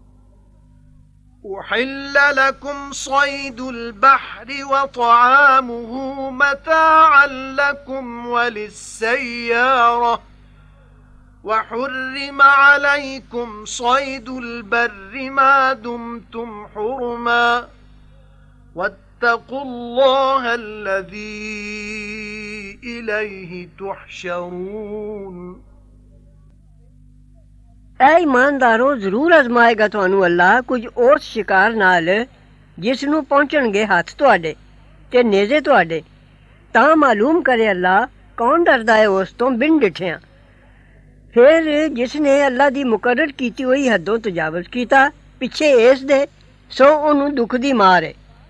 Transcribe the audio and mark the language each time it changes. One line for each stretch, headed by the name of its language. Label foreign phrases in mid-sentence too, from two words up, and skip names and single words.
Arabic: أحل لكم صيد البحر وطعامه متاعا لكم وللسيارة وحرم عليكم صيد البر ما دمتم حرما واتقوا الله الذي إليه تحشرون.
Punjabi: اے ایماندارو ضرور آزمائے گا تہانوں اللہ کچھ اس شکار نال جس نوں پہنچݨگے ہتھ تہاڈے تے نیزے تہاڈے تاں معلوم کرے اللہ کون ڈردا ہے اس تو بن ڈٹھیاں. فیر جس نے اللہ دی مقرر کیتی ہوئی حدوں تجاوز کیتا پچھے اس دے سو اونوں دکھ دی مار ہے.